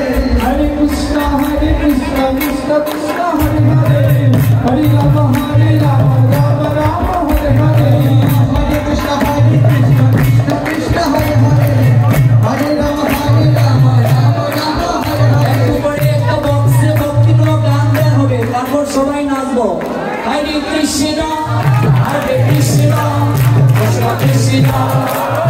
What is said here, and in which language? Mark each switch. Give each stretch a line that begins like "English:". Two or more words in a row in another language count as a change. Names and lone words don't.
Bangla: Hare Krishna Krishna Krishna Hare Hare Hare Rama Rama Rama Hare Hare Hare Krishna Krishna Krishna Hare Hare Hare Rama Rama Rama Hare Hare একবারে একটা বক্সে ভক্তিমূলক গান দেওয়া হবে তারপর সবাই নাচবো হরে কৃষ্ণ কৃষ্ণ কৃষ্ণ